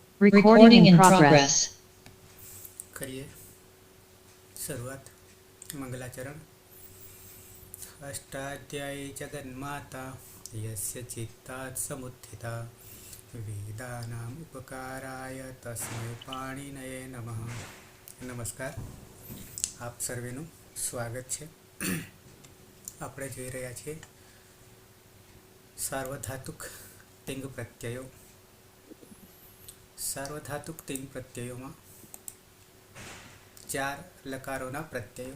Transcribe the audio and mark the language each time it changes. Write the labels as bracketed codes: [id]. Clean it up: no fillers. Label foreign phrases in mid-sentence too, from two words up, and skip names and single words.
[en] Recording in progress. [hi] करिए शुरुआत। मंगलाचरण। [sa] अष्टाध्यायी जगन्माता यस्य चित्तात् समुत्थिता वेदानाम् उपकाराय तस्मै पाणिनये नमः। [gu] નમસ્કાર, આપ સર્વેનું સ્વાગત છે। આપણે જોઈ રહ્યા છીએ સાર્વધાતુક તિંગ પ્રત્યયો। સાર્વધાતુક તિંગ પ્રત્યયોમાં ચાર લકારોના પ્રત્યયો।